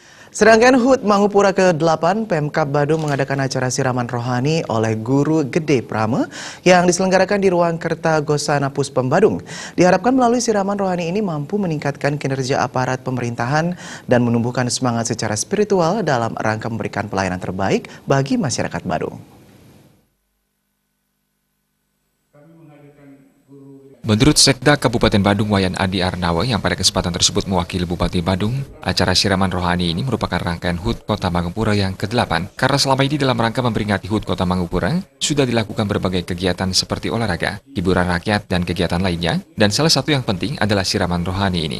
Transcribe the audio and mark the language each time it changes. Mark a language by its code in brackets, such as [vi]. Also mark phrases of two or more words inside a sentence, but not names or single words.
[id] Sedangkan HUT Mangupura ke-8, Pemkab Badung mengadakan acara siraman rohani oleh Guru Gede Prama yang diselenggarakan di Ruang Kerta Gosana Puspem Badung. Diharapkan melalui siraman rohani ini mampu meningkatkan kinerja aparat pemerintahan dan menumbuhkan semangat secara spiritual dalam rangka memberikan pelayanan terbaik bagi masyarakat Badung. Menurut Sekda Kabupaten Badung Wayan Adi Arnawa yang pada kesempatan tersebut mewakili Bupati Badung, acara siraman rohani ini merupakan rangkaian HUT Kota Mangupura yang ke-8 karena selama ini dalam rangka memperingati HUT Kota Mangupura sudah dilakukan berbagai kegiatan seperti olahraga, hiburan rakyat, dan kegiatan lainnya, dan salah satu yang penting adalah siraman rohani ini.